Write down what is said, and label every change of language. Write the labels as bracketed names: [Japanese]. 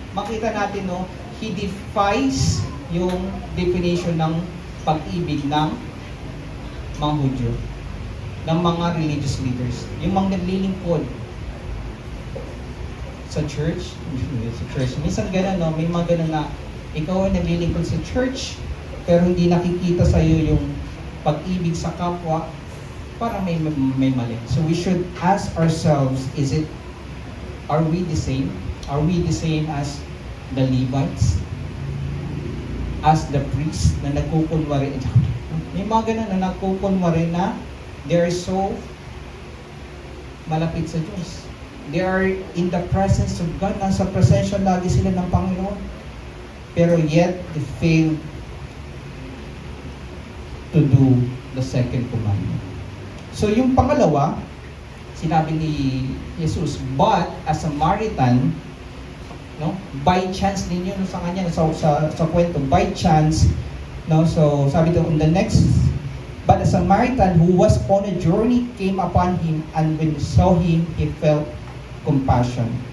[Filipino] Makita natin, no, he defies yung definition ng pag-ibig ng mga Hudyo, ng mga religious leaders. Yung mga naglilingkod sa church. Minsan gano'n, no? May mga gano'n na ikaw ay naglilingkod sa church, pero hindi nakikita sa iyo yung pag-ibig sa kapwa, para may mali. [English] So we should ask ourselves, are we the same? Are we the same as the Levites? As the priests [Filipino] na nagkukunwari? May mga ganun na nagkukunwari na [English] they are so [Filipino] malapit sa Diyos. [English] They are in the presence of God. [Filipino] Nasa presensya lagi sila ng Panginoon. [English] Pero yet, they fail to do the second commandment. So yung pangalawa, [Filipino] sinabi ni Jesus, [English] but a Samaritan, no, by chance din yun sa kanya, [Filipino] sa kwento, [English] by chance, no, [Filipino] so sabi doon, [English] in the next, but a Samaritan who was on a journey came upon him, and when he saw him, he felt compassion.